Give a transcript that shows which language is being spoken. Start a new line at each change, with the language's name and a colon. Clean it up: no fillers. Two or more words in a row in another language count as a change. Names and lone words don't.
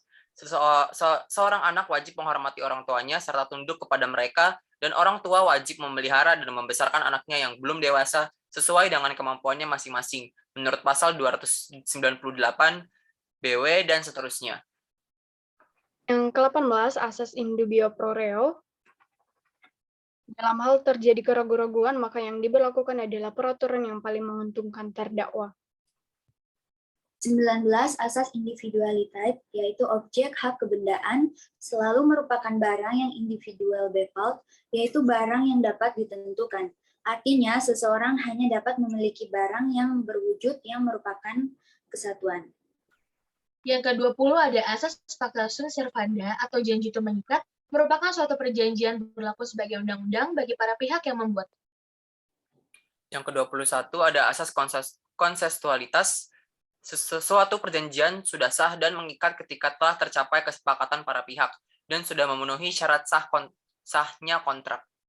Indonesian: Seorang anak wajib menghormati orang tuanya serta tunduk kepada mereka, dan orang tua wajib memelihara dan membesarkan anaknya yang belum dewasa sesuai dengan kemampuannya masing-masing, menurut pasal 298 BW dan seterusnya. Yang ke-18, asas
Latin: in dubio pro reo.
Indonesian: Dalam hal terjadi keraguan-raguan, maka yang diberlakukan adalah peraturan yang paling menguntungkan terdakwa. 19 asas individualitas, yaitu objek hak kebendaan, selalu merupakan barang yang
English: individual default,
Indonesian: yaitu barang yang dapat ditentukan. Artinya, seseorang hanya dapat memiliki barang yang berwujud yang merupakan kesatuan. Yang ke-20 ada asas
Latin: fakta sunt servanda
Indonesian: atau janji itu mengikat, merupakan suatu perjanjian berlaku sebagai undang-undang bagi para pihak yang membuat. Yang ke-21 ada asas konsensualitas. Sesuatu perjanjian sudah sah dan mengikat ketika telah tercapai kesepakatan para pihak dan sudah memenuhi syarat sahnya kontrak.